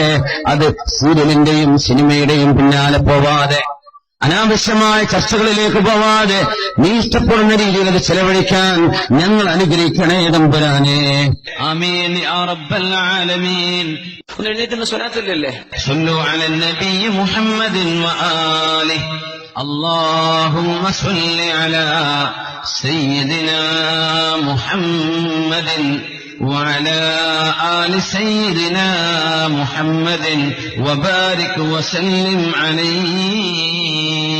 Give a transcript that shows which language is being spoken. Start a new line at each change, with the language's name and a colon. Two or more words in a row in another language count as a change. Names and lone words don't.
Malayalam: അത് സീരിയലിന്റെയും സിനിമയുടെയും പിന്നാലെ പോവാതെ, അനാവശ്യമായ ചർച്ചകളിലേക്ക് പോവാതെ നീ ഇഷ്ടപ്പെടുന്ന രീതിയിൽ അത് ചെലവഴിക്കാൻ ഞങ്ങൾ അനുഗ്രഹിക്കണേ തമ്പുരാനേ.
Arabic: آمين يا رب العالمين.
Malayalam: എഴുന്നേറ്റുന്ന സ്വലാത്തില്ലല്ലേ?
Arabic: صلوا على النبي محمد وآله. اللهم صل على سيدنا محمد وعلى آل سيدنا محمد وبارك وسلم عليه.